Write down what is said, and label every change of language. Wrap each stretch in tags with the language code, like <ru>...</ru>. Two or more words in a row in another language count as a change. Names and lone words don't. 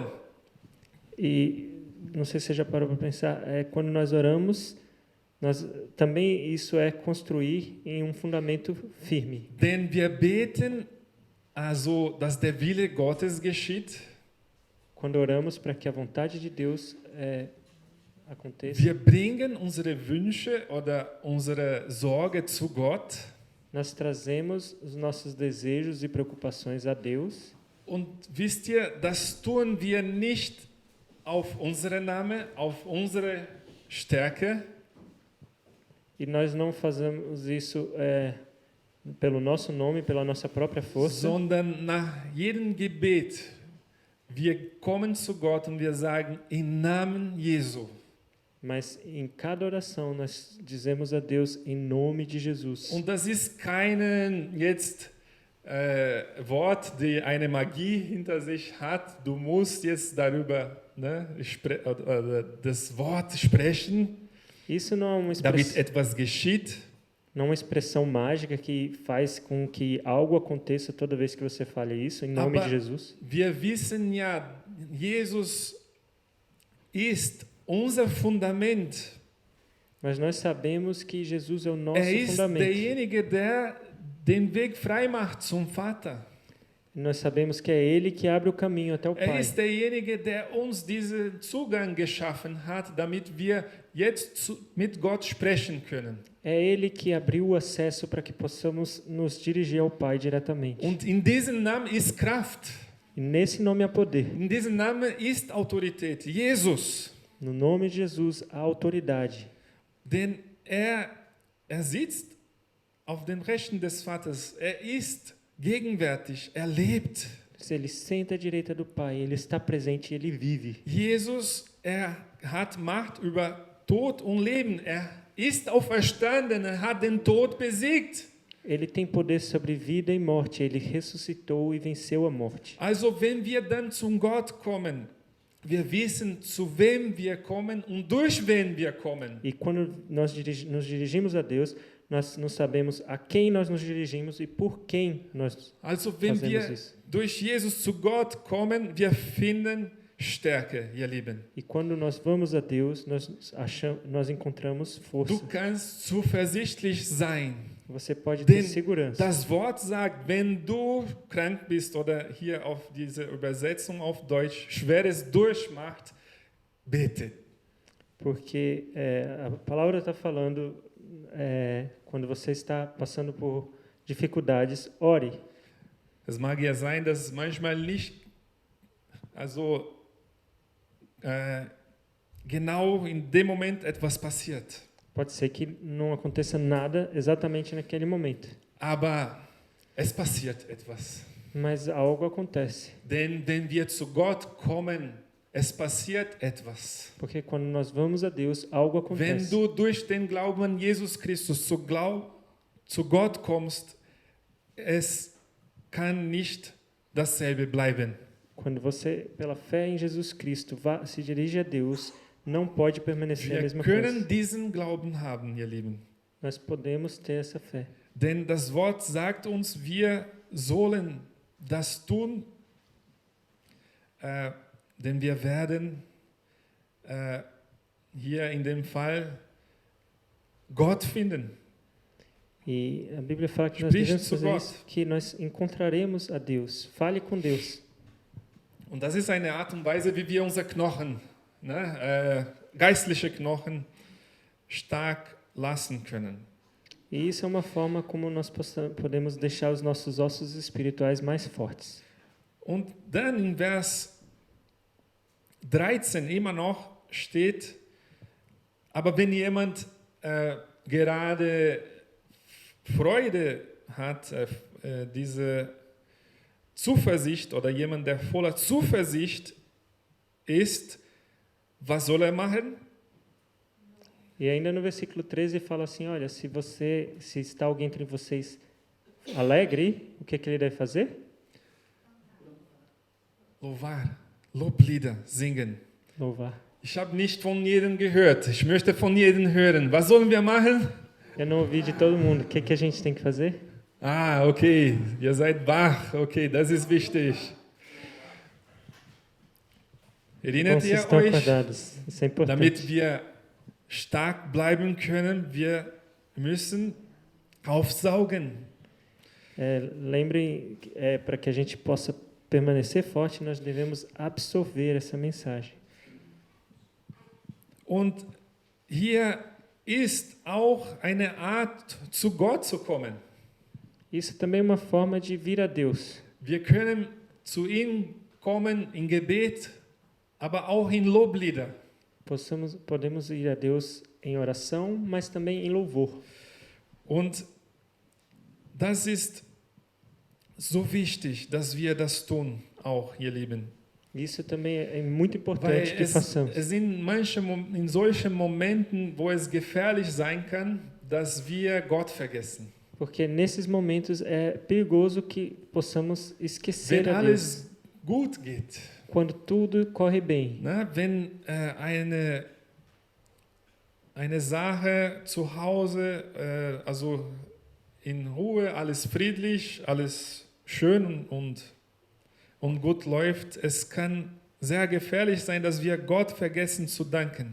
<pt>E não sei se você já parou para pensar, quando nós oramos, também isso é construir em um fundamento firme.</pt> <de>Denn wir beten, also dass der Wille Gottes geschieht.</de> <pt>Quando oramos para que a vontade de Deus aconteça.</pt> <de>Wir bringen unsere Wünsche oder unsere Sorge zu Gott.</de> <pt>Nós trazemos os nossos desejos e preocupações a Deus.</pt> <de>Und wisst ihr, das tun wir nicht auf unsere Name, auf unsere Stärke.</de> <pt>E nós não fazemos isso pelo nosso nome, pela nossa própria força.</pt> <de>Sondern nach jedem Gebet, wir kommen zu Gott und wir sagen, im Namen Jesu.</de> <pt>Mas em cada oração nós dizemos a Deus em nome de Jesus.</pt> <de>Und das ist kein jetzt Wort, die eine Magie hinter sich hat. Du musst jetzt darüber das Wort sprechen.</de> <pt>Isso não é uma</pt> <de>damit etwas geschieht.</de> <pt>Não é uma expressão mágica que faz com que algo aconteça toda vez que você fale isso, em nome de Jesus.</pt> <de>Wir wissen ja, Jesus ist unser Fundament.</de> <pt>Mas nós sabemos que Jesus é o nosso</pt> <de>ist</de> <pt>fundamento.</pt> <de>Derjenige, der den Weg frei macht zum Vater.</de> <pt>Nós sabemos que é Ele que abre o caminho até o Pai.</pt> <de>Ist derjenige, der uns diesen Zugang geschaffen hat, damit wir jetzt mit Gott sprechen können.</de> <pt>É Ele que abriu o acesso para que possamos nos dirigir ao Pai diretamente.</pt> <de>Und in diesem Namen ist Kraft.</de> <pt>E nesse nome há poder.</pt> <de>In diesem Namen ist Autorität. Jesus.</de> <pt>No nome de Jesus há autoridade.</pt> <de>Denn er sitzt auf den Rechten des Vaters. Er ist gegenwärtig, er lebt.</de> <pt>Ele senta à direita do Pai, ele está presente, ele vive.</pt> <de>Jesus, hat Macht über Tod und Leben. Er ist auferstanden, er hat den Tod besiegt.</de> <pt>Ele tem poder sobre vida e morte. Ele ressuscitou e venceu a morte.</pt> <de>Also wenn wir dann zum Gott kommen, wir wissen, zu wem wir kommen und durch wen wir kommen.</de> <pt>E quando nós nos dirigimos a Deus, nós não sabemos a quem nós nos dirigimos e por quem nós</pt> <de>Also wenn</de> <pt>fazemos</pt> <de>wir</de> <pt>isso.</pt> <de>durch Jesus zu Gott kommen, wir finden Stärke, ihr Lieben.</de> <pt>E quando nós vamos a Deus, nós encontramos força.</pt> <de>Du kannst zuversichtlich sein.</de> <pt>Você pode ter</pt> <de>Denn</de> <pt>segurança.</pt> <de>das Wort sagt, wenn du krank bist oder hier auf diese Übersetzung auf Deutsch schweres durchmacht, bete.</de> <pt>Porque a palavra está falando, quando você está passando por dificuldades, ore.</pt> <de>Es mag ja sein, dass manchmal nicht, also genau in dem Moment etwas passiert.</de> <pt>Pode ser que não aconteça nada exatamente naquele momento,</pt> <de>Aber es passiert etwas.</de> <pt>mas algo acontece.</pt> <de>Denn wenn wir zu Gott kommen, es passiert etwas.</de> <pt>Porque quando nós vamos a Deus, algo</pt> <de>Wenn</de> <pt>acontece.</pt> <de>du durch den Glauben an Jesus Christus zu Gott kommst, es kann nicht dasselbe bleiben.</de> <pt>Quando você, pela fé em Jesus Cristo, se dirige a Deus, não pode permanecer a</pt> <de>Wir</de> <pt>mesma</pt> <de>können</de> <pt>coisa.</pt> <de>diesen Glauben haben, ihr Lieben.</de> <pt>Nós podemos ter essa fé.</pt> <de>Denn das Wort sagt uns, wir sollen das tun, denn wir werden hier in dem Fall Gott finden.</de> <pt>E a Bíblia fala que nós</pt> <de>Sprich</de> <pt>devemos</pt> <de>zu</de> <pt>fazer</pt> <de>Gott.</de> <pt>isso, que nós encontraremos a Deus. Fale com Deus.</pt> <de>Und das ist eine Art und Weise, wie wir unser Knochen, geistliche Knochen, stark lassen können.</de> <pt>E isso é uma forma como nós podemos deixar os nossos ossos espirituais mais fortes.</pt> <de>Und dann in Vers 13 immer noch steht, aber wenn jemand gerade Freude hat, diese Zuversicht oder jemand, der voller Zuversicht ist, was soll er machen?</de> <pt>E ainda no versículo 13 fala assim, olha, se está alguém entre vocês alegre, o que ele deve fazer? Louvar,</pt> <de>Loblieder singen.</de> <pt>Louvar.</pt> <de>Ich habe nicht von jedem gehört. Ich möchte von jedem hören. Was sollen wir machen?</de> <pt>Eu não ouvi de todo mundo. O que a gente tem que fazer?</pt> <de>Ah, okay. Ihr seid wach. Okay, das ist wichtig. Erinnert</de> <pt>Vocês</pt> <de>ihr</de> <pt>estão</pt> <de>euch,</de> <pt>acordados. Isso é importante.</pt> <de>damit wir stark bleiben können, wir müssen aufsaugen.</de> <pt>Lembrem, para que a gente possa permanecer forte, nós devemos absorver essa mensagem.</pt> <de>Und hier ist auch eine Art, zu Gott zu kommen.</de> <pt>Isso também é uma forma de vir a Deus.</pt> <de>Wir können zu ihm kommen in Gebet, aber auch in Loblieder.</de> <pt>Podemos ir a Deus em oração, mas também em louvor.</pt> <de>Und das ist so wichtig, dass wir das tun, auch, ihr Lieben.</de> <pt>Isso também é muito</pt> <de>Weil</de> <pt>importante que façamos.</pt> <de>es sind in solchen Momenten, wo es gefährlich sein kann, dass wir Gott vergessen.</de> <pt>Porque nesses momentos é perigoso que possamos esquecer</pt> <de>Wenn</de> <pt>a Deus.</pt> <de>alles gut geht,</de> <pt>Quando tudo corre bem.</pt> <de>wenn eine Sache zu Hause, also in Ruhe, alles friedlich, alles schön und gut läuft, es kann sehr gefährlich sein, dass wir Gott vergessen zu danken.</de>